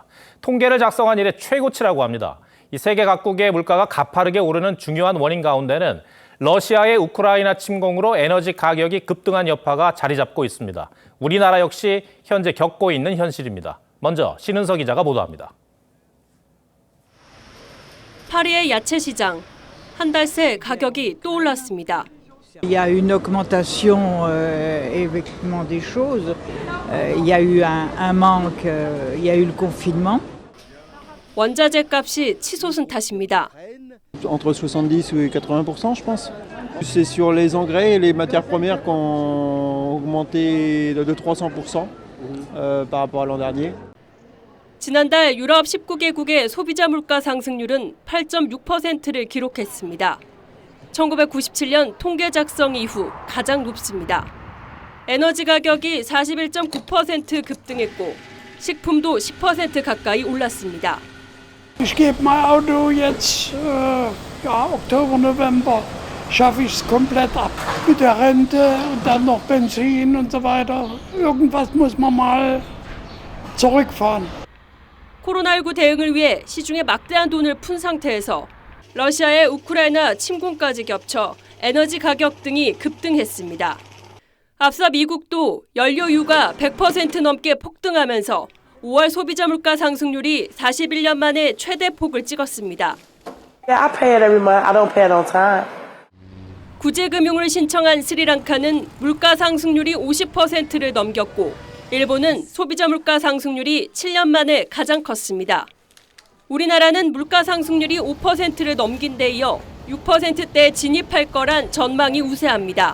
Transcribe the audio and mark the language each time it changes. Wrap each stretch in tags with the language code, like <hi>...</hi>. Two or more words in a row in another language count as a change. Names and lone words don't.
<ko>통계를 작성한 이래 최고치라고 합니다. 이 세계 각국의 물가가 가파르게 오르는 중요한 원인 가운데는 러시아의 우크라이나 침공으로 에너지 가격이 급등한 여파가 자리 잡고 있습니다. 우리나라 역시 현재 겪고 있는 현실입니다. 먼저 신은석 기자가 보도합니다. 파리의 야채 시장. 한 달 새 가격이 또 올랐습니다.</ko> <fr>Il y a une augmentation effectivement des choses. Il y a eu un manque, il y a eu le confinement.</fr> <ko>원자재 값이 치솟은 tat입니다.</ko> <fr>Entre 70 et 80%, je pense. C'est sur les engrais et les matières premières qui ont augmenté de 300% par rapport à l'an dernier.</fr> <ko>지난달 유럽 19개국의 소비자 물가 상승률은 8.6%를 기록했습니다. 1997년 통계 작성 이후 가장 높습니다. 에너지 가격이 41.9% 급등했고 식품도 10% 가까이 올랐습니다.</ko> <de>Ich gebe mein Auto jetzt, Oktober, November, schaffe ich es komplett ab. Mit der Rente und dann noch Benzin und so weiter. Irgendwas muss man mal zurückfahren.</de> <ko>코로나19 대응을 위해 시중에 막대한 돈을 푼 상태에서 러시아의 우크라이나 침공까지 겹쳐 에너지 가격 등이 급등했습니다. 앞서 미국도 연료유가 100% 넘게 폭등하면서 5월 소비자 물가 상승률이 41년 만에 최대 폭을 찍었습니다.</ko> <en>Yeah, I pay it every month. I don't pay it on time.</en> <ko>구제금융을 신청한 스리랑카는 물가 상승률이 50%를 넘겼고 일본은 소비자 물가 상승률이 7년 만에 가장 컸습니다. 우리나라는 물가 상승률이 5%를 넘긴 데 이어 6%대에 진입할 거란 전망이 우세합니다.</ko>